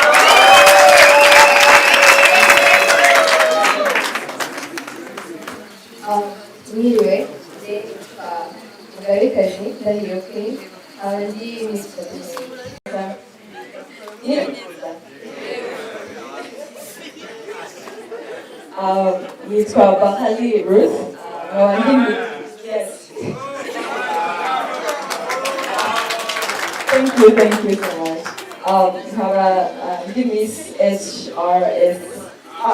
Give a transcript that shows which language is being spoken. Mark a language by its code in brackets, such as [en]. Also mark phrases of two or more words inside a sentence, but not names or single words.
[rw] Mwiriwe, nitwa Mugarikazi, ndahiro Queen, abandi nitwa nitwa Bahali Ruth, abandi yes. [en] Thank you so much. [rw] Nkaba ndi Miss HRSR.